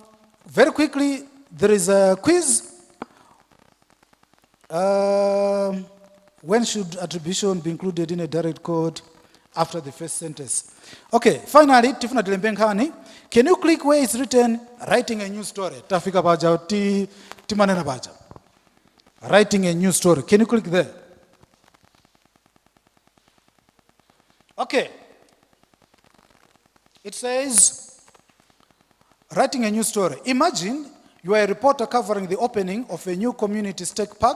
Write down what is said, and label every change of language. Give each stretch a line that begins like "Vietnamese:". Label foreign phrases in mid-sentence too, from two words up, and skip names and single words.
English: Very quickly, there is a quiz. When should attribution be included in a direct quote after the first sentence? Okay, finally,
Nyanja: Tifuna Dilembenkani,
English: can you click where it's written, writing a new story?
Nyanja: Tafika paja, timanena paja.
English: Writing a new story. Can you click there? Okay. It says, writing a new story. Imagine you are a reporter covering the opening of a new community state park.